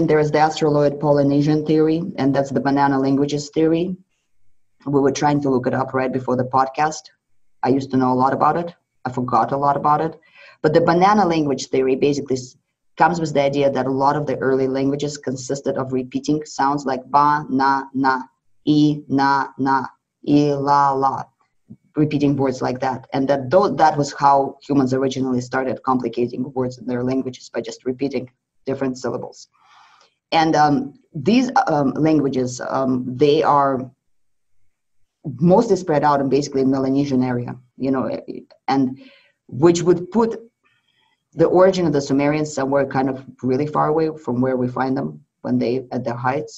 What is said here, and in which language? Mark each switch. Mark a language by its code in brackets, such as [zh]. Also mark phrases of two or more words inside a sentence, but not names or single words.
[en] There is the Australoid Polynesian theory, and that's the banana languages theory. We were trying to look it up right before the podcast. I used to know a lot about it. I forgot a lot about it. But the banana language theory basically comes with the idea that a lot of the early languages consisted of repeating sounds like ba, na, e, na, e, la, repeating words like that. And that was how humans originally started complicating words in their languages, by just repeating different syllables. And these languages, they are mostly spread out in basically Melanesian area, and which would put the origin of the Sumerians somewhere kind of really far away from where we find them when they at their heights.